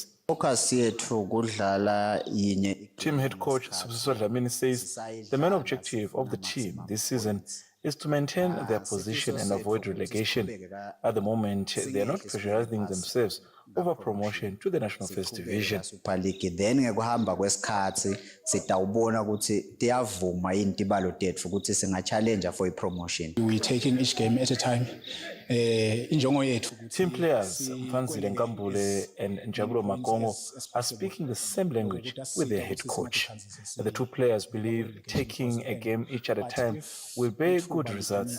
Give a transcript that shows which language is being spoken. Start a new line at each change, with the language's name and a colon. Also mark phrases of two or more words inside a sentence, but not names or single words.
English: Team head coach Sibusiso Dlamini says the main objective of the team this season is to maintain their position and avoid relegation. At the moment, they are not pressurizing themselves over promotion to the National First Division.
Swati: Then ngekuhamba kwesikhathi sitawubona ukuthi tiyavuma yini tibalo tetfu ukuthi
English: singa-challenge for promotion. We're taking each game at a time. Team players Mfanzile Nkambule and Njabulo Makongo are speaking the same language with their head coach. The 2 players believe taking a game each at a time will bear good results.